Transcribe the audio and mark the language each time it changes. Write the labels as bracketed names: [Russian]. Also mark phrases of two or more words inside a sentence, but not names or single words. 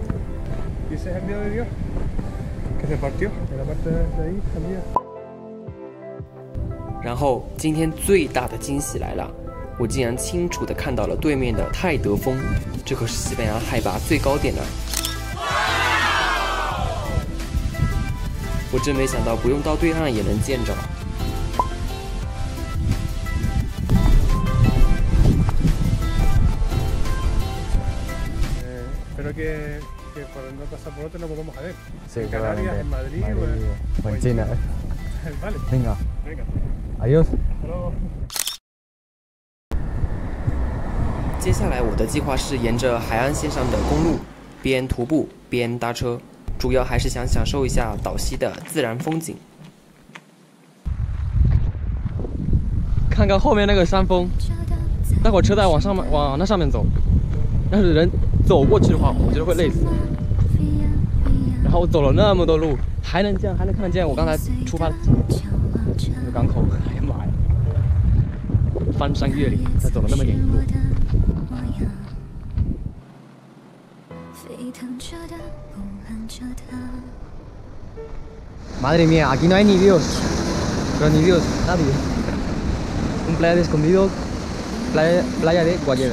[Chinese] 然后今天最大的惊喜来了，我竟然清楚地看到了对面的泰德峰，这可是西班牙海拔最高点呢。我真没想到不用到对岸也能见着。 [Spanish] Que por no pasar por otro no podemos ver. Sí, en Canarias, en Madrid o en China. Vale. Venga. Venga. Adiós. [Chinese] 接下来我的计划是沿着海岸线上的公路，边徒步边搭车，主要还是想享受一下岛西的自然风景。看看后面那个山峰，待会儿车再往那上面走，要是人走过去的话，我觉得会累死。然后我走了那么多路，还能看得见我刚才出发的那个港口。哎呀妈呀！翻山越岭，才走了那么点路。 [Spanish] Madre mía, aquí no hay ni Dios. Pero ni Dios, nadie. Un playa de escondido, playa de Guayedra.